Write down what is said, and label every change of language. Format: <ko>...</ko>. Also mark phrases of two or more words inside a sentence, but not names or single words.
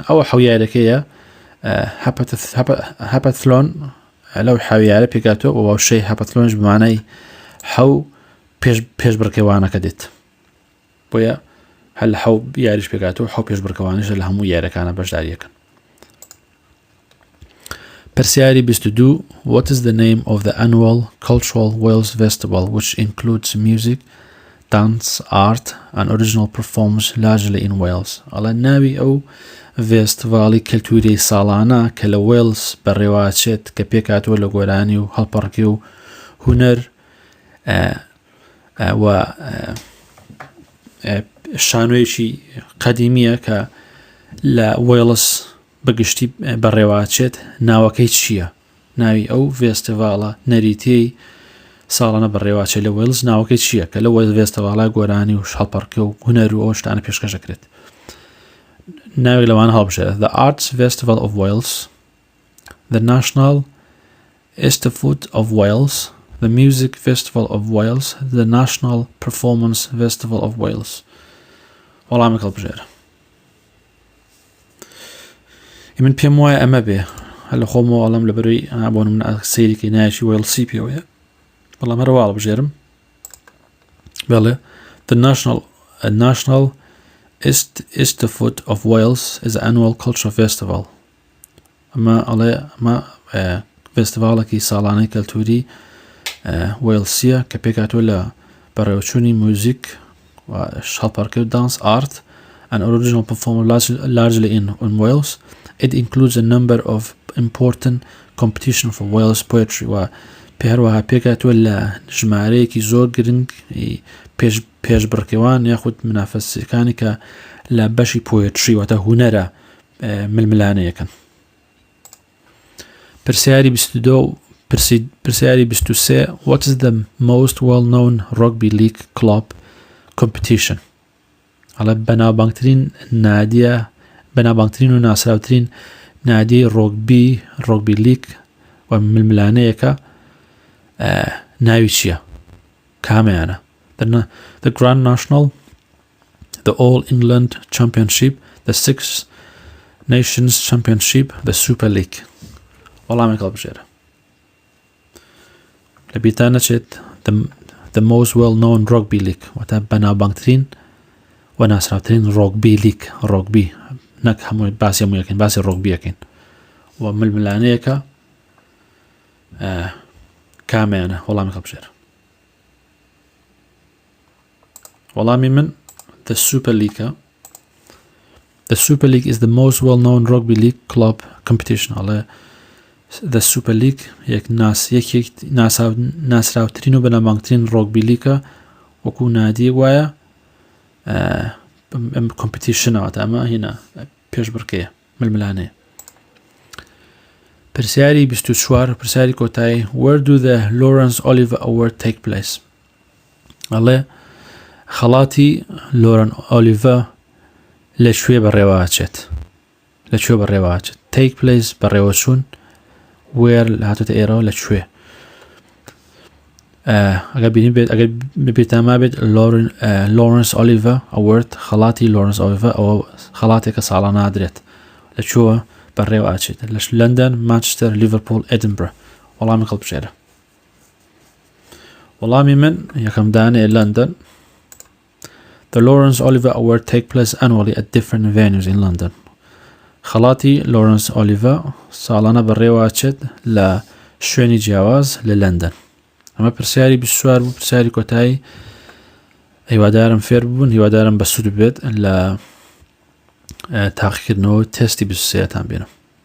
<ckb>ئەوە حەویارەکەیە هەپەتفلۆن لەو حەویارە پێکاتەوە و وشەی هەپەتفلۆنش بمانای حەو پێشبڕکەوانەکە دێت، بۆیە هەل حەو یاریش پێکاتەوە حەو پێشبڕکەوانش لە هەموو یارەکانە بەشداریەکەن. پرسیاری 22.</ckb> <en>What is the name of the annual cultural Wales festival which includes music, dance, art and original performance largely in Wales؟</en> <ckb>ئەڵێ ناوی ئەو فێستیڤاڵی کەلتوری ساڵانە کە لە وێلز بەڕێوەچێت کە پێکاتوە لە گۆرانی و هەڵپەڕکی و هونەر و شانۆیەکی قەدیمیە کە لە وێڵز بەگشتی بەڕێوەچێت. ناوەکەی چییە؟ ناوی ئەو فێستیڤاڵە نەریتەی ساڵانە بەڕێوەچێت لە وێڵز ناوەکەی چییە کە لە فێستیڤاڵە گۆرانی و هەڵپەڕکی و هونەر و ئەو شتانە پێشکەشەکرێت؟ ناوێک لەوان هەڵبژێرە:</ckb> <en>The Arts Festival of Wales, the National Institute of Wales, the Music Festival of Wales, the National Performance Festival of Wales.</en> <ckb>وەڵامێک هەڵبژێرە. من پێم وایە ئەمە بێ هەل خۆمەوە ئەڵەم لەبەرەوەی بۆ من سەیرێکی نایەکی وێڵسی پێوەیە بەڵام هەروەڵ بژێرم بەڵێ</ckb> <en>The National Institute of Wales is an annual cultural festival.</en> <ckb>ئەمە ئەڵێ ئەمە فێستیڤاڵێکی ساڵانەی کەلتوری وێڵسیە کە پێکاتوە لە بەڕێوەچوونی موزیک و هەڵپەڕکەوت</ckb> <en>dance art and original performers largely in Wales. It includes a number of important competition for Wales poetry</en> <ckb>و پێهەروەها پێکاتوە لە ژمارەیەکی زۆر گرنگ پێشبڕکێوان یاخود منافەسەکانی کە لە بەشی پۆیتری واتە هونەرە ململانەیەکەن.</ckb> <en>پرسیاری 23 What is the most well-known rugby league club competition?</en> <ckb>ئەڵێ بەناوبانگترین و ناسراوترین نادی ڕۆگبی لیگ و ململانەیەکە ناوی چییە؟ کامیانە؟</ckb> <en>The Grand National, the All England Championship, the Six Nations Championship, the Super League.</en> <ckb>وەڵامێک هەڵبژێرە. لە بیرتان دەچێت</ckb> <en>the most well-known rugby league</en> <ckb>واتە بەناوبانگترین و ناسراوترین ڕۆگبی لیگ ڕۆگبی نەک هەمووی باسی هەموویەکەین باسی ڕۆگبیەکەین و ململانەیەکە کامیانە وەڵامی هەڵبژێرە. وەڵامی من The Super League.</ckb> <en>The Super League is the most well-known rugby league club competition.</en> <ckb>ئەڵێ The Super League یەک ناسراوترین و بەناوبانگترین ڕۆگبی لیگە وەکو نادی وایە کۆمپیتیشنەوەتە ئەمە هینە پێشبڕکەیە ململانەیە. پرسیاری 24 پرسیاری کۆتای</ckb> <en>Where do the Laurence Olivier Award take place?</en> <ckb>ئەڵێ خەڵاتی لۆرەن ئۆلیڤە لەکوێ بەڕێوەچێت لەکوێ بەڕێوەچێت</ckb> <en>take place</en> <ckb>بەڕێوەچوون where هاتوتە ئێرەوە لەکوێ ئەگەر بینی بێت ئەگەر بێتاما بێت لۆرنس ئۆلیڤە ئەوەرد خەڵاتی لۆرنس ئۆلیڤە ئەوە خەڵاتێکە ساڵانە نادرێت لەکوێوە بەڕێوەچێت لە لەندەن مانچستەر لیڤەرپۆل ئێدنبرە وەڵامی هەڵبژێرە. وەڵامی من یەکەم دانەیە لەندەن</ckb> <en>The Laurence Olivier Award take place annually at different venues in London.</en> <ckb>خەڵاتی لۆرنس ئۆلیڤە ساڵانە بەڕێوەچێت لە شوێنی جیاواز لە لەندەن. ئەمە پرسیاری 24 بوو پرسیاری کۆتایی هیوادارم فێر بوون هیوادارم بەسوود بێت لە تاقیکردنەوە تێستی 23 تان بێنم.</ckb>